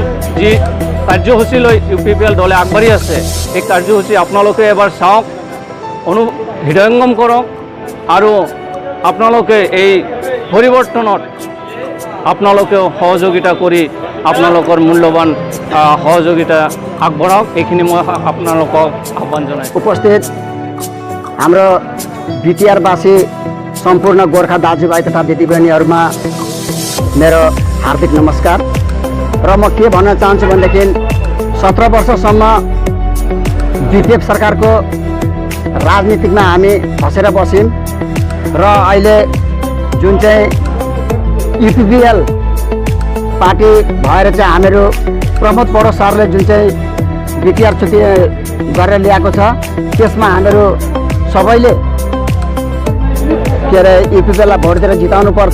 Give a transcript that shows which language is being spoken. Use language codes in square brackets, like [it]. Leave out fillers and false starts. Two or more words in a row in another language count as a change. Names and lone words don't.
[as] যি কাৰ্যসূচী লৈ ইউপিপিএল দলে আগবাঢ়ি আছে, এই কাৰ্যসূচী আপোনালোকে এবাৰ চাওক, হৃদয়ঙ্গম কৰক আৰু আপোনালোকে এই পৰিৱৰ্তনত আপোনালোকেও সহযোগিতা কৰি আপোনালোকৰ মূল্যৱান সহযোগিতা আগবঢ়াওক। এইখিনি মই আপোনালোকক আহ্বান জনাইছোঁ। [ne] उपस्थित हाम्रो बिटिआरवासी सम्पूर्ण गोर्खा दाजुभाइ तथा दिदीबहिनीहरूमा मेरो हार्दिक नमस्कार। र म के भन्न चाहन्छु भनेदेखि 17 वर्षसम्म BPF सरकारको राजनीतिमा हामी फसेर बस्यौँ र अहिले जुन चाहिँ युपिपिएल पार्टी भएर चाहिँ हामीहरू प्रमोद पौडेल सरले जुन चाहिँ बिटिआर चुक्ति गरेर ल्याएको छ, त्यसमा हामीहरू सबैले के अरे युपिपिएललाई भोट दिएर जिताउनुपर्छ।